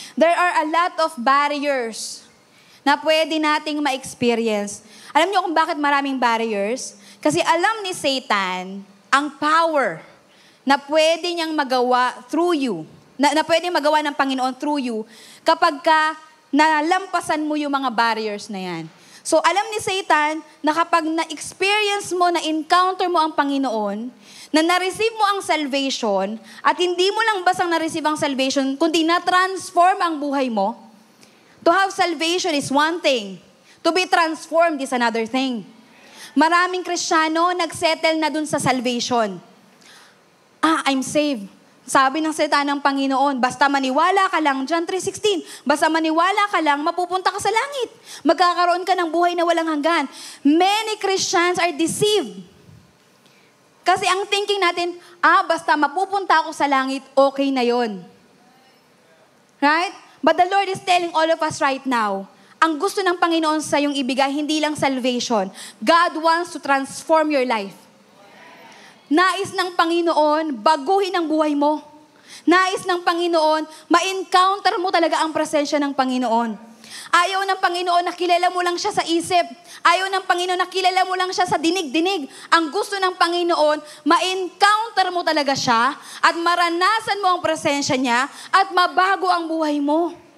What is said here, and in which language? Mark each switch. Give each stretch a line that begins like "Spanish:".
English: There are a lot of barriers
Filipino: na pwede nating ma-experience. Alam niyo kung bakit maraming barriers? Kasi alam ni Satan ang power na pwede niyang magawa
English: through you,
Filipino: na pwede magawa ng Panginoon through you kapag ka nalampasan mo yung mga barriers na yan. So, alam ni Satan na kapag na-experience mo, na-encounter mo ang Panginoon, na na-receive mo ang salvation, at hindi mo lang basang na-receive ang salvation, kundi na-transform ang buhay mo.
English: To have salvation is one thing. To be transformed is another thing.
Filipino: Maraming Kristiyano nagsettle na dun sa salvation.
English: I'm saved.
Filipino: Sabi ng salita ng Panginoon, basta maniwala ka lang, John 3:16, basta maniwala ka lang, mapupunta ka sa langit. Magkakaroon ka ng buhay na walang hanggan.
English: Many Christians are deceived.
Filipino: Kasi ang thinking natin, basta mapupunta ako sa langit, okay na yon.
English: Right? But the Lord is telling all of us right now,
Filipino: ang gusto ng Panginoon sa iyong ibigay, hindi lang salvation.
English: God wants to transform your life.
Filipino: Nais ng Panginoon, baguhin ang buhay mo. Nais ng Panginoon, ma-encounter mo talaga ang presensya ng Panginoon. Ayaw ng Panginoon na kilala mo lang siya sa isip. Ayaw ng Panginoon na kilala mo lang siya sa dinig-dinig. Ang gusto ng Panginoon, ma-encounter mo talaga siya at maranasan mo ang presensya niya at mabago ang buhay mo.